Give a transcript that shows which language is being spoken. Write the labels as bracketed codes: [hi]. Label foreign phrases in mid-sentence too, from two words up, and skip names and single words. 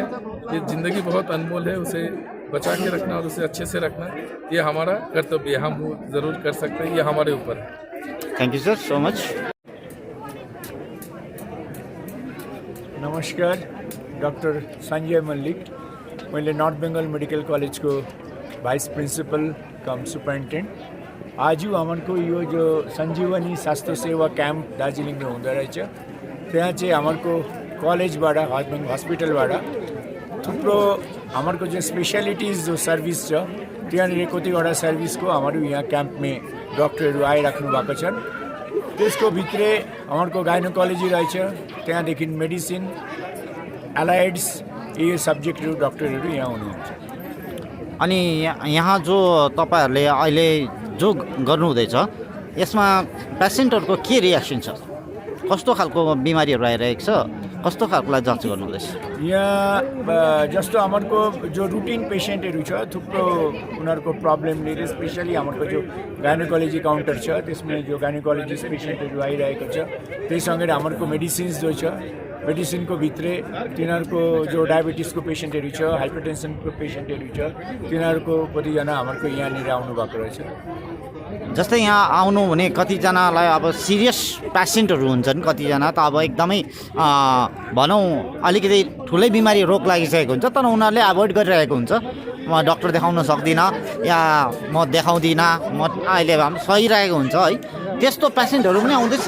[hi] ये ज़िंदगी बहुत अनमोल है, उसे बचा के रखना और उसे अच्छे से रखना ये हमारा कर्तव्य है, हम वो ज़रूर कर सकते हैं, ये हमारे ऊपर है। [en] thank you sir so much. [ne] नमस्कार, डॉक्टर संजय मल्लिक, मैले नर्थ बेंगल मेडिकल कॉलेज को [en] vice principal cum superintendent. [ne] आज हमारे यो जो संजीवनी स्वास्थ्य सेवा कैंप दार्जिलिङ में हुँदो रहेछ, त्यहाँ चाहिँ हमारे कलेजबाट हस्पिटलबाट थुप्रो हमारे जो स्पेशलिटीज जो सर्विस छ त्यहाँनिर कतिवटा सर्विसको हाम्रो यहाँ क्याम्पमे डक्टरहरू आइराख्नु भएको छन्। त्यसको भित्रै हमारे गाइनोकोलोजी रहेछ, त्यहाँदेखि मेडिसिन, एलाइड्स, ये सब्जेक्टहरू डक्टरहरू यहाँ हुनुहुन्छ। अनि यहाँ जो तपाईहरुले अहिले जो गर्नुहुँदैछ यसमा पेसेन्टहरुको के रिएक्सन छ, कस्तो खालको बिमारीहरु आइरहेको छ, कस्तो खालकोलाई जाँच गर्नुहुँदैछ? यहाँ जस्तो हमारे जो रुटीन पेसेन्टहरू छ थुप्रो उनीहरूको प्रब्लमले, स्पेशली हमारे जो गाइनोकोलोजी काउन्टर छ त्यसमा जो गाइनोकोलोजिस्ट पेसेन्टहरू आइरहेको छ, त्यससँगै हमारे मेडिसिन्स जो छ मेडिसिनको भित्रै तिनीहरूको जो डायबिटिसको पेसेन्टहरू छ, हाइपरटेन्सनको पेसेन्टहरू छ, तिनीहरूको कतिजना हाम्रो यहाँनिर आउनुभएको रहेछ। जस्तै यहाँ आउनु हुने कतिजनालाई अब सिरियस पेसेन्टहरू हुन्छन्, कतिजना त अब एकदमै भनौँ अलिकति ठुलै बिमारी रोग लागिसकेको हुन्छ, तर उनीहरूले एभोइड गरिरहेको हुन्छ, म डक्टर देखाउन सक्दिनँ या म देखाउँदिनँ, म अहिले सही रहेको हुन्छ है, त्यस्तो पेसेन्टहरू पनि आउँदैछ।